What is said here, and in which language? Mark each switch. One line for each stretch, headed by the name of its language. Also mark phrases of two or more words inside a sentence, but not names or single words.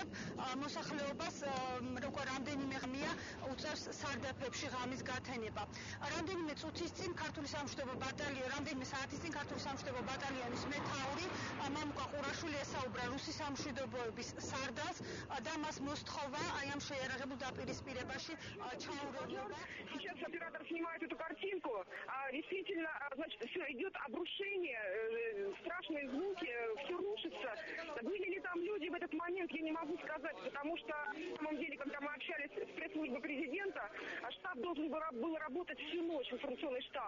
Georgian: მოსახლეობას უკვე რამდენიმე ხანია უწევს სარდაფებში ღამის გათენება. რამდენიმე საათის წინ ქართული სამშვიდობო ბატალიონის მეთაური მამუკა ყურაშვილი ესაუბრა რუსი სამშვიდობოების სარდალს და მას მოსთხოვა ამ შეიარაღებულ დაპირისპირებაში ჩაურევლება.
Russian: Сейчас оператор снимает эту картинку. Действительно, значит, все идет обрушение, страшные звуки, все рушится. Были ли там люди в этот момент, я не могу сказать, потому что на самом деле, когда мы общались с пресс-службой президента, штаб должен был работать всю ночь, информационный штаб.